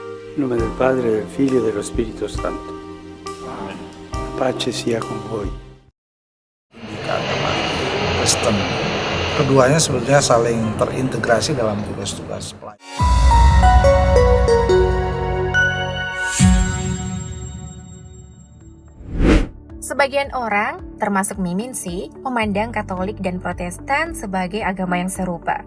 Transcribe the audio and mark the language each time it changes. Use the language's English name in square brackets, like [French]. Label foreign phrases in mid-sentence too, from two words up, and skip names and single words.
[Italian] In nome del Padre, del Figlio e dello Spirito Santo. [Indonesian] Amin. [Italian] Pace sia con voi. [Indonesian] Agama Kristen. Keduanya sebenarnya saling terintegrasi dalam tugas-tugas pelayanan. Sebagian orang, termasuk Mimin sih, memandang Katolik dan Protestan sebagai agama yang serupa.